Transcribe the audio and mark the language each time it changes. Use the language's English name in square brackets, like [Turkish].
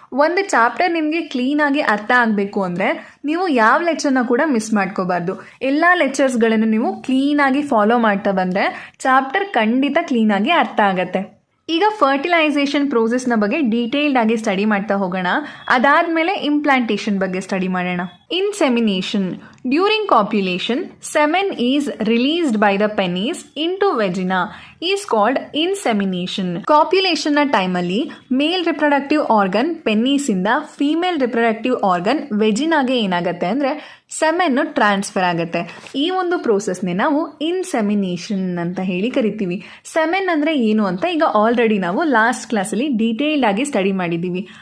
[Kannada] ಒಂದು ಚಾಪ್ಟರ್ ನಿಮಗೆ ಕ್ಲೀನಾಗಿ ಅರ್ಥ ಆಗಬೇಕು ಅಂದರೆ ನೀವು ಯಾವ ಲೆಕ್ಚರ್ನ ಕೂಡ ಮಿಸ್ ಮಾಡ್ಕೋಬಾರ್ದು. ಎಲ್ಲ ಲೆಕ್ಚರ್ಸ್ಗಳನ್ನು ನೀವು ಕ್ಲೀನಾಗಿ ಫಾಲೋ ಮಾಡ್ತಾ ಬಂದರೆ ಚಾಪ್ಟರ್ ಖಂಡಿತ ಕ್ಲೀನಾಗಿ ಅರ್ಥ ಆಗುತ್ತೆ. ಈಗ ಫರ್ಟಿಲೈಸೇಷನ್ ಪ್ರೋಸೆಸ್ನ ಬಗ್ಗೆ ಡೀಟೇಲ್ಡ್ ಆಗಿ ಸ್ಟಡಿ ಮಾಡ್ತಾ ಹೋಗೋಣ. ಅದಾದಮೇಲೆ ಇಂಪ್ಲಾಂಟೇಷನ್ ಬಗ್ಗೆ ಸ್ಟಡಿ ಮಾಡೋಣ. Insemination. [English] During copulation semen is released by the penis into vagina is called insemination. [Kannada] ಕಾಪ್ಯುಲೇಷನ್ನ ಟೈಮಲ್ಲಿ male reproductive organ ಪೆನ್ನಿಸಿಂದ female reproductive organ ವೆಜಿನಾಗೆ ಏನಾಗುತ್ತೆ ಅಂದರೆ ಸೆಮೆನ್ ಟ್ರಾನ್ಸ್ಫರ್ ಆಗುತ್ತೆ. ಈ ಒಂದು ಪ್ರೋಸೆಸ್ನೇ ನಾವು ಇನ್ಸೆಮಿನೇಷನ್ ಅಂತ ಹೇಳಿ ಕರಿತೀವಿ. ಸೆಮೆನ್ ಅಂದರೆ ಏನು ಅಂತ ಈಗ ಆಲ್ರೆಡಿ ನಾವು ಲಾಸ್ಟ್ ಕ್ಲಾಸಲ್ಲಿ ಡೀಟೇಲ್ಡ್ ಆಗಿ ಸ್ಟಡಿ ಮಾಡಿದ್ದೀವಿ.